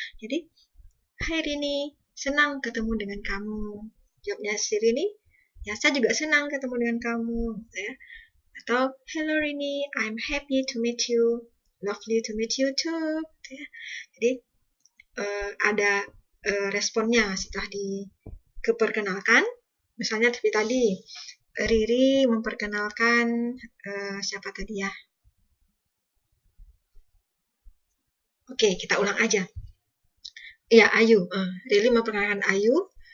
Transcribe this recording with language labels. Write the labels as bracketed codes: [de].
[id] Jadi, hi Rini, senang ketemu dengan kamu. Jawabnya si Rini, ya saya juga senang ketemu dengan kamu, gitu ya. Atau, [en] hello Rini, I'm happy to meet you, lovely to meet you too, [id] gitu ya. Jadi, ada responnya setelah dikeperkenalkan. Misalnya seperti tadi, Riri memperkenalkan siapa tadi ya? Oke, kita ulang aja. Iya, Ayu. Riri memperkenalkan Ayu.